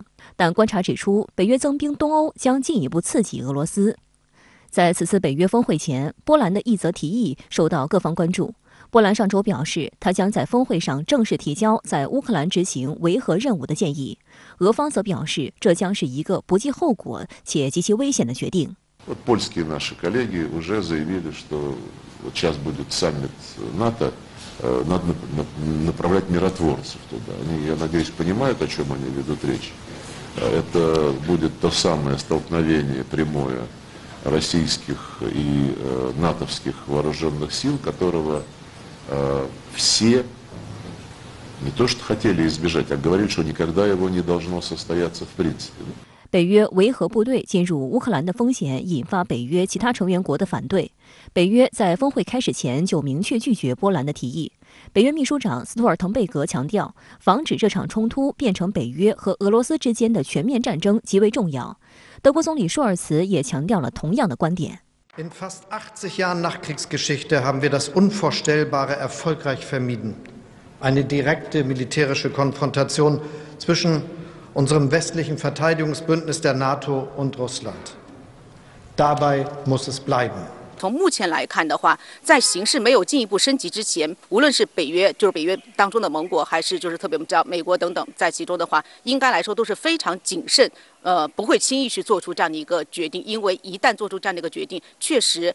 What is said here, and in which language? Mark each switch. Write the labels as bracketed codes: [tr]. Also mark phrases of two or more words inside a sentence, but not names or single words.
[zh] 但观察指出，北约增兵东欧将进一步刺激俄罗斯。在此次北约峰会前，波兰的一则提议受到各方关注。波兰上周表示，他将在峰会上正式提交在乌克兰执行维和任务的建议。俄方则表示，这将是一个不计后果且极其危险的决定。 [ru] Польские наши коллеги уже заявили, что сейчас будет саммит НАТО, надо направлять миротворцев туда. Они, я надеюсь, понимают, о чем они ведут речь. Это будет то самое столкновение прямое российских и натовских вооруженных сил, которого все не то что хотели избежать, а говорили, что никогда его не должно состояться в принципе. [zh] 北约维和部队进入乌克兰的风险引发北约其他成员国的反对。北约在峰会开始前就明确拒绝波兰的提议。北约秘书长斯托尔滕贝格强调，防止这场冲突变成北约和俄罗斯之间的全面战争极为重要。德国总理舒尔茨也强调了同样的观点。 [de] In fast 80 Jahren Nachkriegsgeschichte haben wir das Unvorstellbare erfolgreich vermieden. Eine direkte militärische Konfrontation zwischen unserem westlichen Verteidigungsbündnis der NATO und Russland. Dabei muss es bleiben. [zh] 从目前来看的话，在形势没有进一步升级之前，无论是北约，就是北约当中的盟国，还是就是特别我们知道美国等等在其中的话，应该来说都是非常谨慎，不会轻易去做出这样的一个决定，因为一旦做出这样的一个决定，确实。